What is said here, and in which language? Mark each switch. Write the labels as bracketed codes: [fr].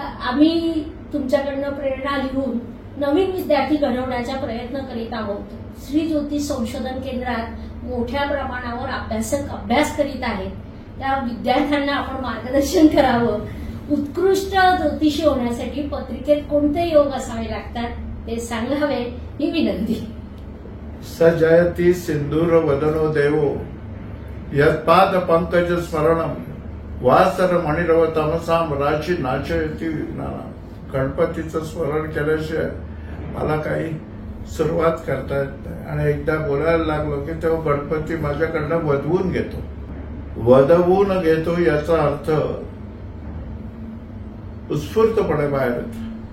[mr] आम्ही तुमच्याकडनं प्रेरणा घेऊन नवीन विद्यार्थी घडवण्याचा प्रयत्न करीत आहोत. श्री ज्योतिष संशोधन केंद्रात मोठ्या प्रमाणावर अभ्यासक अभ्यास करीत आहेत. त्या विद्यार्थ्यांना आपण मार्गदर्शन करावं. उत्कृष्ट ज्योतिषी होण्यासाठी पत्रिकेत कोणते योग असावे लागतात ते सांगावे ही विनंती. [sa] सजयती सिंधूर वदनो देवो यत्पाद पंकज स्मरणम वासर मणिरव तमसाम राशी नाचयती विज्ञानम. [mr] गणपतीचं स्मरण केल्याशिवाय मला काही सुरुवात करता येत नाही. आणि एकदा बोलायला लागलो की तेव्हा गणपती माझ्याकडनं वदवून घेतो. वदवून घेतो याचा अर्थ उत्स्फूर्तपणे बाहेर येतो.